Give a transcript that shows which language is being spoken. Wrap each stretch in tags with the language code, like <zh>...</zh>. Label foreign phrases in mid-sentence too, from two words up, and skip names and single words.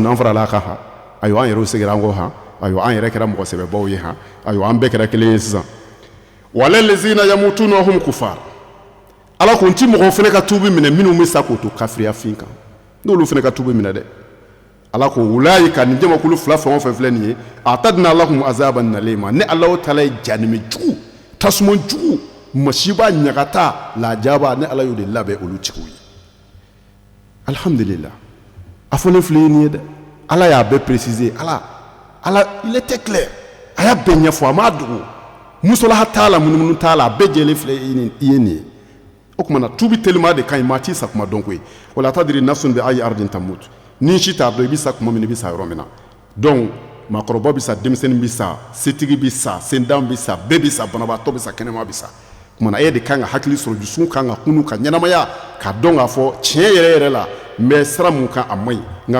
<bm>n'an farala a kan han ayiwa an yɛrɛw seginna an kɔ han ayiwa an yɛrɛ kɛra mɔgɔ sɛbɛbaw ye han ayiwa an bɛɛ kɛra kelen ye sisan</bm> <ar>ولا الذين يموتون وهم كفار</ar> <bm>ala ko n ti mɔgɔw fana ka tuubi minɛ minnu bɛ sa k'o to kafiriya fin kan n'olu fana ka tuubi minɛ dɛ ala ko ulaika nin jamakulu fila fɛn o fɛn filɛ nin ye</bm> <ar>أعتدنا لهم عذابا أليما</ar> <bm>ne ala ta'ala ye janimi jugu tasuma jugu masiba ɲagata lajaba ne ala y'o de labɛn olu tigiw ye alhamdulillah a fɔlen filɛ nin ye dɛ ala y'a bɛɛ préciser ala</bm> <fr>il était clair</fr> <bm>a y'a bɛɛ ɲɛfɔ a m'a dogo musolaha t'a la munumunu t'a la a bɛɛ jɛlen filɛ i ye nin ye o kumana tubi telima de kaɲi maa t'i sa kuma dɔn koyi</bm> <ar>ولا تدري نفس بأي أرض تموت</ar> <bm>ni si t'a dɔn i bɛ sa kuma min i bɛ sa yɔrɔ min na donc maakɔrɔba bɛ sa denmisɛnnin bɛ sa setigi bɛ sa sendan bɛ sa bɛɛ bɛ sa banabaatɔ bɛ sa kɛnɛma bɛ sa kumana e de kan ka hakili sɔrɔ dusukun kan ka kunu ka ɲɛnamaya ka dɔn k'a fɔ tiɲɛ yɛrɛ yɛrɛ la n bɛ sira mun kan a man ɲi n kan</bm>